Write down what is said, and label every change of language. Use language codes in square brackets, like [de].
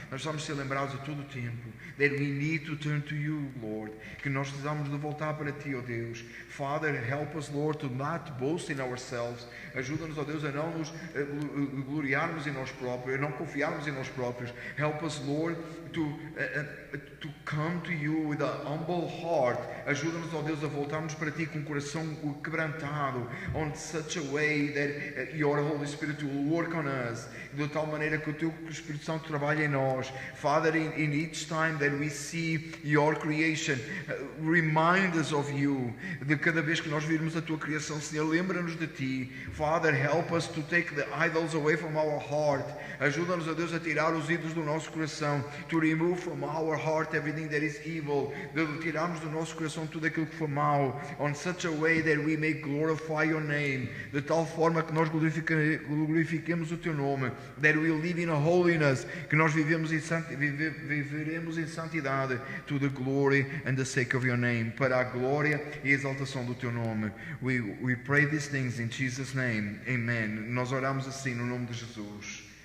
[pt] Nós precisamos ser lembrados a todo o tempo [en] that we need to turn to you, Lord. [pt] Que nós precisamos de voltar para ti, ó Deus. [en] Father, help us, Lord, to not boast in ourselves. [pt] Ajuda-nos, ó Deus, a não nos gloriarmos em nós próprios, a não confiarmos em nós próprios. [en] Help us, Lord, to come to you with a humble heart. [pt] Ajuda-nos, ó Deus, a voltarmos para ti com um coração quebrantado, [en] on such a way that your Holy Spirit will work on us, [pt] de tal maneira que o teu Espírito Santo trabalha em nós. [en] Father, in each time that we see your creation, remind us of you. [pt] De cada vez que nós virmos a tua criação, Senhor, lembra-nos de ti. [en] Father, help us to take the idols away from our heart. [pt] Ajuda-nos, ó Deus, a tirar os ídolos do nosso coração. [en] To remove from our heart everything that is evil. [pt] De tirarmos do nosso coração tudo aquilo que foi mau. [en] On such a way that we may glorify your name. [pt] De tal forma que nós glorifiquemos o teu nome. [en] That we live in a holiness. [pt] Que nós viveremos em santidade. [en] To the glory and the sake of your name. [pt] Para a glória e a exaltação do teu nome. [en] We pray these things in Jesus' name. Amen. [pt] Nós oramos assim no nome de Jesus.